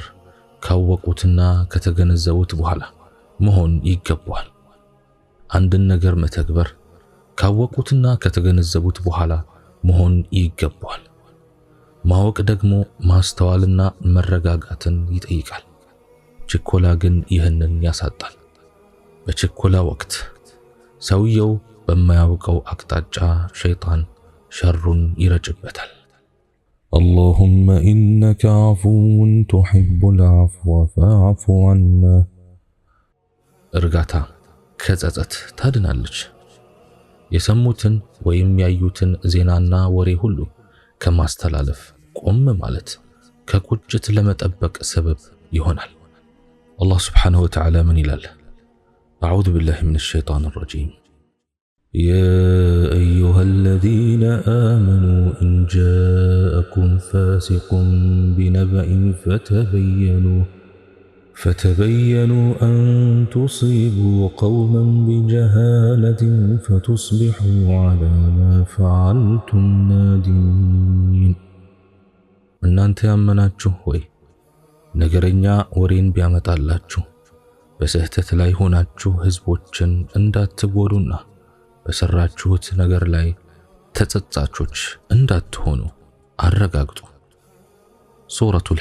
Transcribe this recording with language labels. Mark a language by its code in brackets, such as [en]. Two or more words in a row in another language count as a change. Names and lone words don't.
[am] ካወቁትና ከተገነዘቡት በኋላ መሆን ይገባዋል። አንድን ነገር መተግበር ካወቁትና ከተገነዘቡት በኋላ መሆን ይገባዋል። ማወቅ ደግሞ ማስተዋልና መረጋጋትን ይጠይቃል። ችኮላ ግን ይህንን ያሳጣል። በችኮላ ወቅት ሰውየው በማያውቀው አቅጣጫ ሸይጣን ሸሩን ይረጭበታል። [ar] اللهم إنك عفو تحب العفو فاعف عنا [am] እርጋታ ከጸጸት ታድናለች። የሰሙትን ወይም ያዩትን ዜናና ወሬ ሁሉ ከማስተላለፍ ቆም ማለት ከቁጭት ለመጠበቅ ሰበብ ይሆናል። አላህ [ar] سبحانه وتعالى [am] ምን ይላል? [ar] أعوذ بالله من الشيطان الرجيم يا أيها الذين آمنوا إن جاءكم فاسق بنبأ فتبينوا أن تصيبوا قوما بجهالة فتصبحوا على ما فعلتم نادمين [am] እናንተ ያመናችሁ ሆይ ነገረኛ ወሬን ቢያመጣላችሁ በስህተት ላይ ሆናችሁ ህዝቦችን እንዳትጎዱና በሰራችሁት ነገር ላይ ተጸጻቾች እንዳትሆኑ አረጋግጡ። ሱረቱል